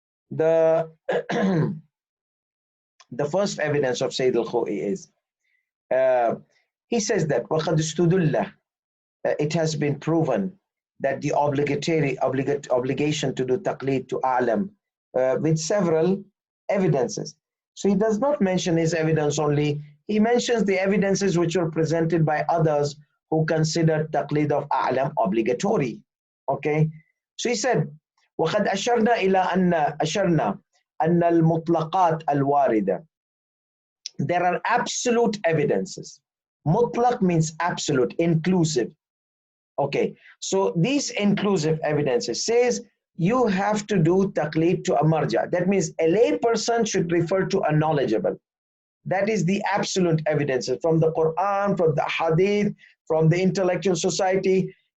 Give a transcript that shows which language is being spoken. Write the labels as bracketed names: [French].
[English] The the first evidence of Sayyid al-Khuy is he says that [Arabic] وَقَدْ اسْتُدُلَّ [English] it has been proven that the obligation to do taqleed to a'lam with several evidences. So he does not mention his evidence only. He mentions the evidences which were presented by others who considered taqleed of a'lam obligatory. Okay. So he said, [Arabic] وَقَدْ أَشَرْنَا إِلَىٰ أَنَّ الْمُطْلَقَاتِ الْوَارِدَةِ. [English] There are absolute evidences. Mutlaq means absolute, inclusive. Okay, so these inclusive evidences says you have to do taqleed to a marja. That means a lay person should refer to a knowledgeable. That is the absolute evidences from the Quran, from the Hadith, from the intellectual society.